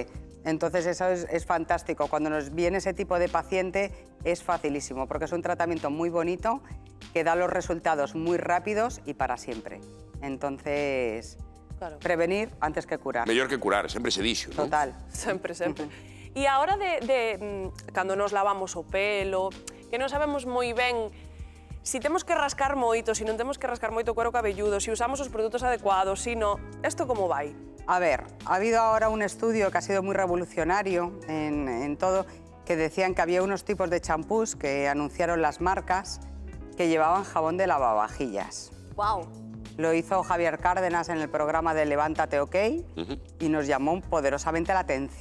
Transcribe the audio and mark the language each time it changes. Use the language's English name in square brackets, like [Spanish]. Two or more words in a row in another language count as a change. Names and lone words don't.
[Spanish] Entonces eso es fantástico. Cuando nos viene ese tipo de paciente es facilísimo, porque es un tratamiento muy bonito que da los resultados muy rápidos y para siempre. Entonces... Claro. Prevenir antes que curar. [Galician] Mellor que curar, sempre se dixo, non? Total. Sempre, sempre. E a hora cando nos lavamos o pelo, que non sabemos moi ben si temos que rascar moito, si non temos que rascar moito o [Spanish] cuero cabelludo, [Galician] si usamos os produtos adecuados, si no, isto como vai? A ver, [Spanish] ha habido ahora un estudio que ha sido muy revolucionario en todo, que decían que había unos tipos de champús que anunciaron las marcas que llevaban jabón de lavavajillas. ¡Wow! Lo hizo Javier Cárdenas en el programa de Levántate OK y nos llamó poderosamente la atención.